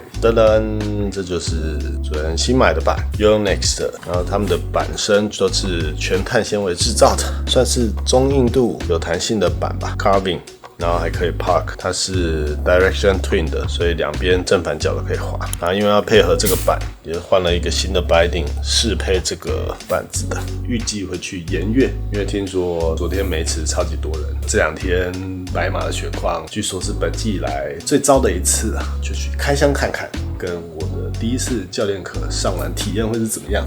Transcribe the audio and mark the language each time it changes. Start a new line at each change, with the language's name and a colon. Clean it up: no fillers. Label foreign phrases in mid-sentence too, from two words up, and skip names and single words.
Chinese: 噔噔，這就是昨天新買的板 Yonex 的，然後他们的板身都是全碳纖維制造的，算是中硬度有彈性的板吧 ，Carbon。然后还可以 park， 它是
English: direction twin
Chinese: 的，所以两边正反脚都可以滑。然后因为要配合这个板，也换了一个新的 binding 適配這個板子的。預計會去鹽月，因為聽說昨天梅池超級多人。這2天白馬的雪況，據說是本季以來最糟的一次啊，就去開箱看看。跟我的第一次教練課上完體驗會是怎麼樣？